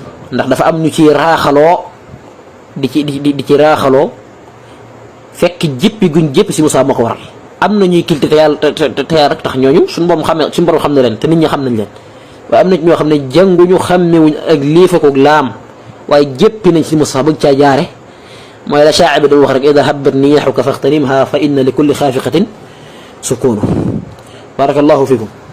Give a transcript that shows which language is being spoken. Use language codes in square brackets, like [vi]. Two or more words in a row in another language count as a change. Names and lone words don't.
[wo] Ndax dafa am ñu ci raaxaloo di ci, di, di, di ci raaxaloo fekk jéppi guñ jéppi si Moussa moo ko waral. Am na ñuy kilte te Yàlla, te, te, te Yàlla rek tax ñooñu suñu borom xam ne, suñu borom xam na leen te nit ñi xam nañ leen. Waaye am na ci ñoo xam ne jànguñu xàmmewuñ ak liifa ko laam waaye jéppi nañ si Moussa bëgg caa jaare mooy la shaa'ir bi doon wax rek: [ar] "إذا هبت نياحك فاغتنمها فإن لكل خافقة سكون." بارك الله فيكم.